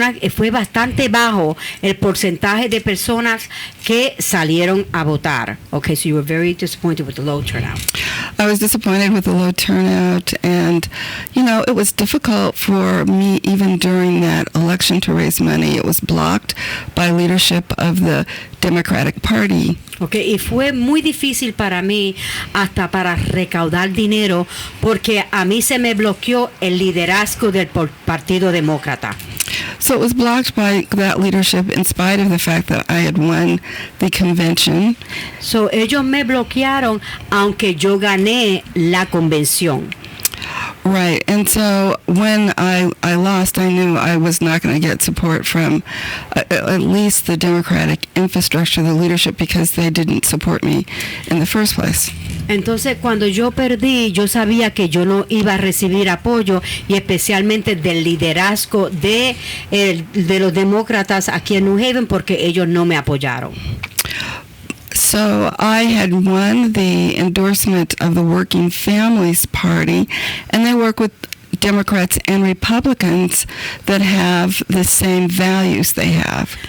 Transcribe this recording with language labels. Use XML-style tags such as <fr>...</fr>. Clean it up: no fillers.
<es>Fue bastante bajo el porcentaje de personas que salieron a votar.</es> <en>Okay, so you were very disappointed with the low turnout. I was disappointed with the low turnout, and it was difficult for me even during that election to raise money. It was blocked by leadership of the Democratic Party.</en> <es>Okay, y fue muy difícil para mí hasta para recaudar dinero porque a mí se me bloqueó el liderazgo del Partido Demócrata.</es> <en>So it was blocked by that leadership in spite of the fact that I had won the convention.</en> <es>So ellos me bloquearon aunque yo gané la convención.</es> <en>Right, and so when I lost, I knew I was not going to get support from at least the Democratic infrastructure, the leadership, because they didn't support me in the first place.</en> <es>Entonces, cuando yo perdí, yo sabía que yo no iba a recibir apoyo, y especialmente del liderazgo de los demócratas aquí en New Haven, porque ellos no me apoyaron.</es> <en>So I had won the endorsement of the Working Families Party, and they work with Democrats and Republicans that have the same values they have.</en>